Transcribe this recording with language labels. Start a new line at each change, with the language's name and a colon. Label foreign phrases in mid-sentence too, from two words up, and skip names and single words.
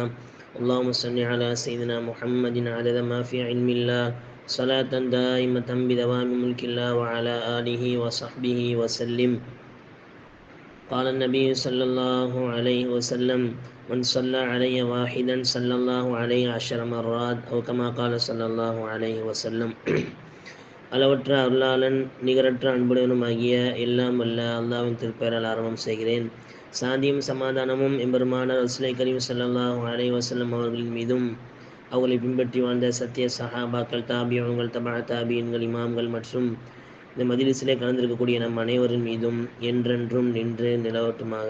Arabic: اللهم صل على سيدنا محمد عدد ما في علم الله صلاة دائمة بدوام ملك الله وعلى آله وصحبه وسلم. قال النبي صلى الله عليه وسلم: من صلى علي واحدا صلى الله عليه 10 مرات أو كما قال صلى الله عليه وسلم.
Tamil: அளவற்ற அருளாளன் நிகரற்ற அன்புடனுமாகிய எல்லாம் வல்ல அல்லாஹ்வின் திருப்பெயரால் ஆரம்பம் செய்கிறேன். சாந்தியும் சமாதானமும் எம்பெருமானார்
Arabic: رسول كريم صلى الله عليه وسلم
Tamil: அவர்களின் மீதும் அவர்களை பின்பற்றி வாழ்ந்த சத்திய சஹாபாக்கள், தாபியீன்கள், தபா தாபியீன்கள், இமாம்கள் மற்றும் இந்த மஜ்லிஸிலே கலந்திருக்கக்கூடிய நம் அனைவரின் மீதும் என்றென்றும் நின்று நிலவட்டுமாக.